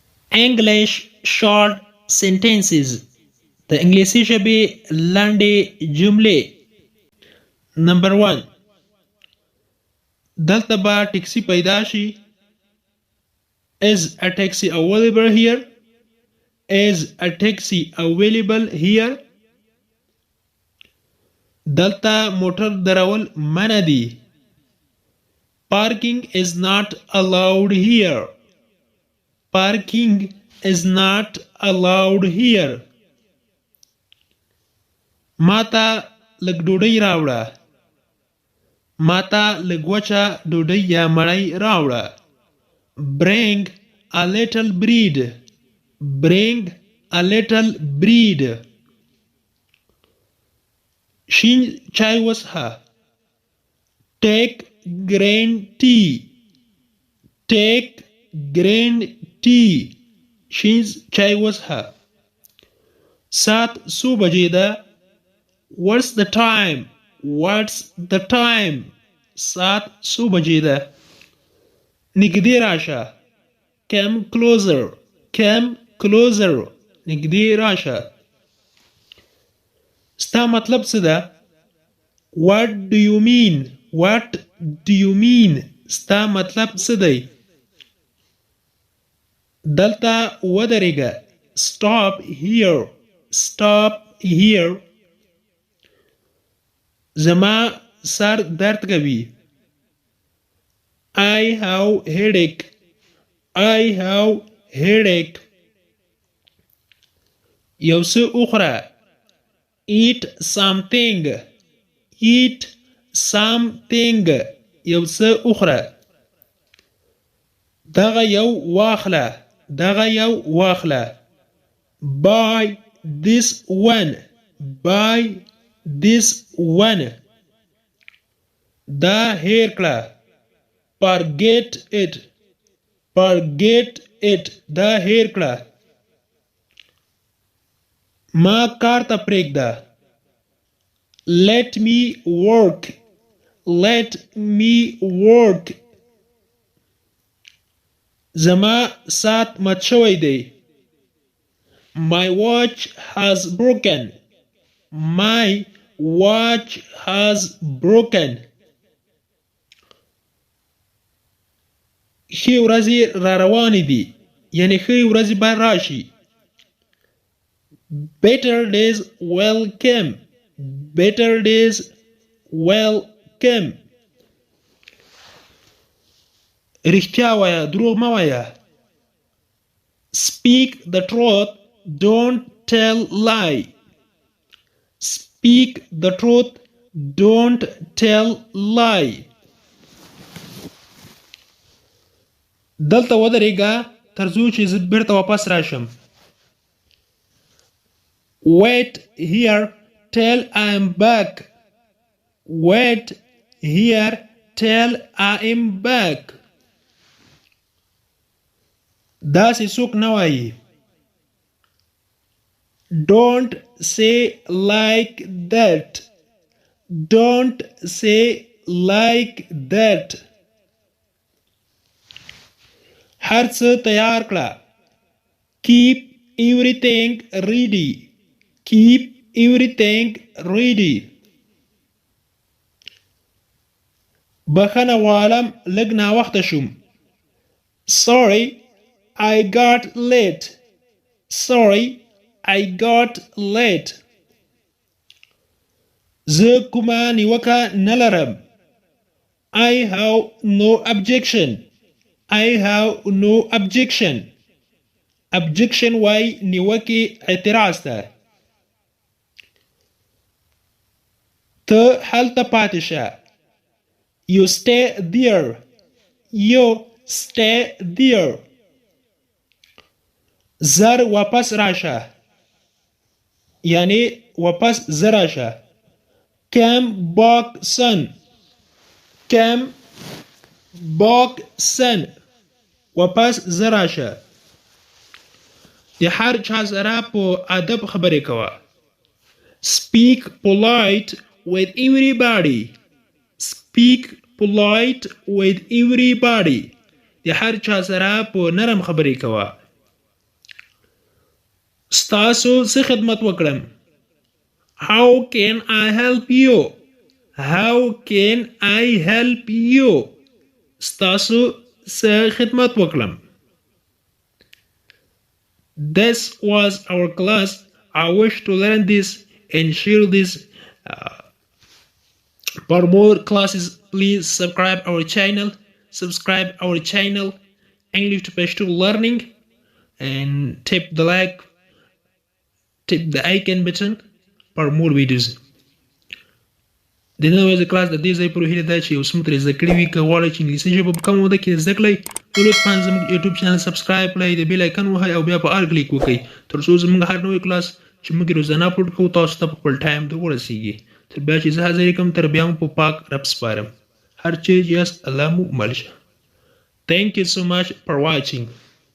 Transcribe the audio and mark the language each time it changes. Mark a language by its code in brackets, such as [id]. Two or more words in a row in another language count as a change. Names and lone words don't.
[en] English short sentences [ps] د انګلیسي ژبې لاندې جملې. نمبر 1 دلته به ټکسي پیدا شي. [en] Is a taxi available here? Is a taxi available here? [ps] دلته موټر درول منع دي. [en] Parking is not allowed here. Parking is not allowed here. [ps] ماته لږ ډوډۍ راوړه. ماته لږ وچه ډوډۍ یا مړۍ راوړه. [en] Bring a little bread. Bring a little bread. [ps] شین چای وڅښه. [en] Take green tea. Take green tea. [ps] شین چای وڅښه. ساعت څو بجې ده؟ [en] What's the time? What's the time? [ps] ساعت څو بجې ده؟ نږدې راشه. [en] Come closer. Come closer. [ps] نږدې راشه. ستا مطلب څه ده؟ [en] What do you mean? What do you mean? [ps] ستا مطلب څه دی؟ دلته ودرېږه. [en] Stop here. Stop here. [ps] زما سر درد کوي. [en] I have headache. I have headache. [ps] یو څه وخوره. [en] Eat something. Eat something. [ps] یو څه وخوره. دغه یو واخله. دغه یو واخله. [en] Buy this one. Buy this one. [ps] دا هیر کړه. [en] Forget it. Forget it. [ps] دا هیر کړه. ما کار ته پرېږده. [en] Let me work. Let me work. [ps] زما ساعت مات شوی دی. [en] My watch has broken. My watch has broken. [ps] ښې ورځې را روانې دي. یعنې ښې ورځې به راشي. [en] Better days will come. Better days will come. [ps] رښتیا وایه. دروغ مه وایه. [en] Speak the truth. Don't tell lie. Speak the truth. Don't tell lie. [ps] دلته ودرېږه تر څو چې زه بیرته واپس راشم. [en] Wait here till I am back. Wait here till I am back. [ps] داسې څوک نه وایي. [en] Don't say like that. Don't say like that. [ps] هر څه تیار کړه. [en] Keep everything ready. Keep everything ready. [ps] بخښنه غواړم لږ ناوخته شوم. [en] Sorry, I got late. Sorry, I got late. [ps] زه کومه نیوکه نه لرم. [en] I have no objection. I have no objection. Objection [ps] وای نیوکې اعتراض ته. ته هلته پاتې شه. [en] You stay there. You stay there. [ps] زر واپس راشه. یعنی واپس زر راشه. [en] Come back son. Come back son. [ps] واپس زر راشه. د هر چا سره په ادب خبرې کوه. [en] Speak polite with everybody. Speak polite with everybody. [ps] د هر چا سره په نرم خبرې کوه. ستاسو څه خدمت وکړم. [en] How can I help you? How can I help you? [ps] ستاسو څه خدمت وکړم. [en] This was our class. I wish to learn this and share this. For more classes, please subscribe our channel. English to Pashto Learning, and tap the icon button for more videos. [ps] د نن ورځې کلاس د دې ځای پورې هیله ده چې یو څه مو ترې زده کړي وي. که غواړئ چې انګلیسي ژبه په کمه موده کې زده کړئ نو لطفا زموږ یوټیوب [en] channel subscribe [ps] کړئ، د [en] bell icon [ps] ووهئ او بیا په [en] all click [ps] وکړئ تر څو زموږ هر نوی کلاس چې موږ یې روزانه اپلوډ کوو تاسو ته په خپل ټایم در ورسیږي. تر بیا چې زه حاضر کړم تر بیا مو په پاک رب سپارم. هر چیز یاست الله مو مل شه. [en] Thank you so much for watching.